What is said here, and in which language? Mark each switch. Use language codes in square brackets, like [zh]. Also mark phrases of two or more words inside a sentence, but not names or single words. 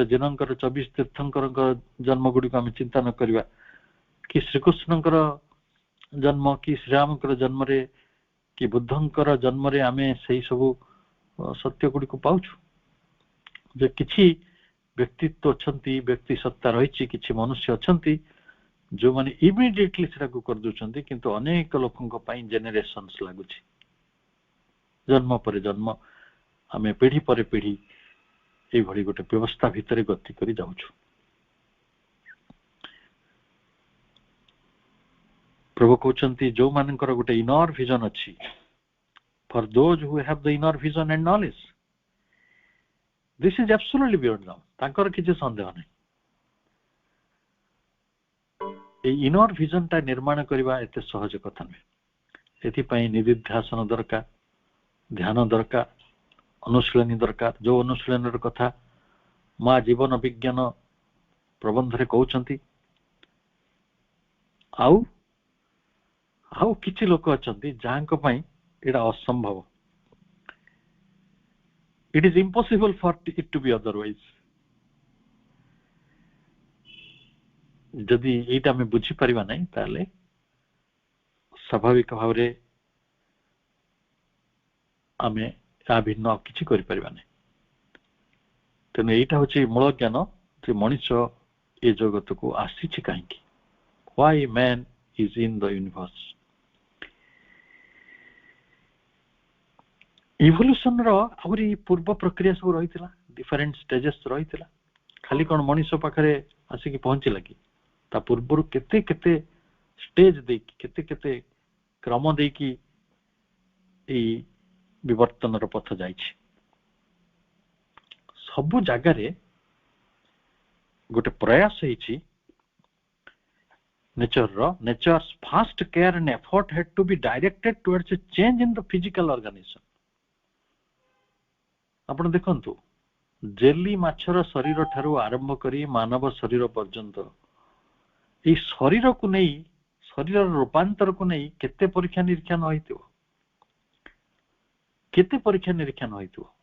[or] ଜୈନଙ୍କର 24 ତୀର୍ଥଙ୍କରଙ୍କ ଜନ୍ମ ଗୁଡିକୁ ଆମେ ଚିନ୍ତା ନ କରିବା, କି ଶ୍ରୀକୃଷ୍ଣଙ୍କର ଜନ୍ମ, କି ଶ୍ରୀରାମଙ୍କର ଜନ୍ମରେ, କି ବୁଦ୍ଧଙ୍କର ଜନ୍ମରେ ଆମେ ସେଇ ସବୁ ସତ୍ୟ ଗୁଡିକୁ ପାଉଛୁ ଯେ କିଛି ବ୍ୟକ୍ତିତ୍ୱ ଅଛନ୍ତି, ବ୍ୟକ୍ତି ସତ୍ତା ରହିଛି, କିଛି ମନୁଷ୍ୟ ଅଛନ୍ତି ଯୋଉମାନେ ଇମିଡିଏଟଲି ସେଟାକୁ କରିଦଉଛନ୍ତି, କିନ୍ତୁ ଅନେକ ଲୋକଙ୍କ ପାଇଁ ଜେନେରେସନ୍ସ ଲାଗୁଛି। ଜନ୍ମ ପରେ ଜନ୍ମ, ଆମେ ପିଢି ପରେ ପିଢି এইଭଳି ଗୋଟେ ବ୍ୟବସ୍ଥା ଭିତରେ ଗତି କରି ଯାଉଛୁ। ପ୍ରଭୁ କହୁଛନ୍ତି ଯୋଉମାନଙ୍କର ଗୋଟେ [en] inner vision [or] ଅଛି, [en] for those who have the inner vision and knowledge, this is absolutely beyond them, [or] ତାଙ୍କର କିଛି ସନ୍ଦେହ ନାହିଁ। এই [en] inner vision [or] ଟା ନିର୍ମାଣ କରିବା ଏତେ ସହଜ କଥା ନୁହେଁ। ଏଥିପାଇଁ ନିଧିଧ୍ୟାସନ ଦରକାର, ଧ୍ୟାନ ଦରକାର, ଅନୁଶୀଳନୀ ଦରକାର। ଯୋଉ ଅନୁଶୀଳନୀର କଥା ମା ଜୀବନ ବିଜ୍ଞାନ ପ୍ରବନ୍ଧରେ କହୁଛନ୍ତି। ଆଉ କିଛି ଲୋକ ଅଛନ୍ତି ଯାହାଙ୍କ ପାଇଁ ଏଇଟା ଅସମ୍ଭବ। [en] It is impossible for it to be otherwise. [or] ଯଦି ଏଇଟା ଆମେ ବୁଝିପାରିବା ନାହିଁ ତାହେଲେ ସ୍ୱାଭାବିକ ଭାବରେ ଆମେ ତା ଭିନ୍ନ କିଛି କରିପାରିବା ନାହିଁ। ତେଣୁ ଏଇଟା ହଉଛି ମୂଳ ଜ୍ଞାନ ଯେ ମଣିଷ ଏ ଜଗତକୁ ଆସିଛି କାହିଁକି, [en] why man is in the universe। [or] ଇଭଲ୍ୟୁସନର ଆହୁରି ପୂର୍ବ ପ୍ରକ୍ରିୟା ସବୁ ରହିଥିଲା, [en] different stages [or] ରହିଥିଲା। ଖାଲି କଣ ମଣିଷ ପାଖରେ ଆସିକି ପହଞ୍ଚିଲା କି? ତା ପୂର୍ବରୁ କେତେ କେତେ ଷ୍ଟେଜ ଦେଇକି, କେତେ କେତେ କ୍ରମ ଦେଇକି ଏଇ ବିବର୍ତ୍ତନର ପଥ ଯାଇଛି। ସବୁ ଜାଗାରେ ଗୋଟେ ପ୍ରୟାସ ହେଇଛି [en] nature's first care and effort had to be directed towards a change in the physical organism। [or] ଆପଣ ଦେଖନ୍ତୁ, ଜେଲି ମାଛର ଶରୀର ଠାରୁ ଆରମ୍ଭ କରି ମାନବ ଶରୀର ପର୍ଯ୍ୟନ୍ତ ଏଇ ଶରୀରକୁ ନେଇ, ଶରୀରର ରୂପାନ୍ତରକୁ ନେଇ କେତେ ପରୀକ୍ଷା ନିରୀକ୍ଷଣ ହୋଇଥିବ, କେତେ ପରୀକ୍ଷା ନିରୀକ୍ଷଣ ହୋଇଥିବ।